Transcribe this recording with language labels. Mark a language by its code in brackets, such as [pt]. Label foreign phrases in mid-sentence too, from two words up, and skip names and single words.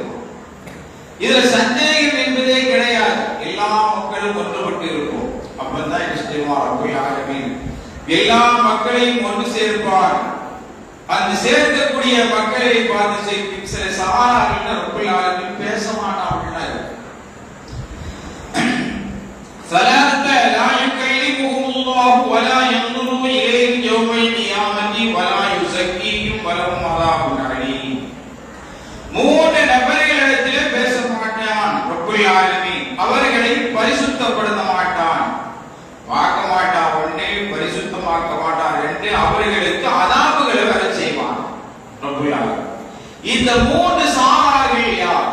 [ta] இதுல சந்தேகம் என்பதே கிடையாது, எல்லா மக்களும் ஒன்றுபட்டு இருக்கும். அப்பதான் என்ன செய்வான் [ar] رب العالمين, [ta] எல்லா மக்களையும் ஒன்று சேர்ப்பான். அந்த சேர்க்கக்கூடிய மக்களை பார்த்து சில சஹாபாக்கள் [ar] رب العالمين [ta] பேச மாட்டார்கள். [ar] ثلاثة لا يكلمهم الله ولا ينظر إليهم يوم القيامة ولا يزكيهم ولهم عذاب أليم. [ta] மூன்று நபர்களிடத்திலே பேச மாட்டான் [ar] رب العالمين, [ta] அவர்களை பரிசுத்தப்படுத்த மாட்டான், பார்க்க மாட்டான், ஒன்றே பரிசுத்தமாக்க மாட்டான், ரெண்டு அவர்களுக்கு அதாபுகளை வர செய்வான் [ar] رب العالمين. [ta] இந்த மூன்று சாரார்கள் யார்?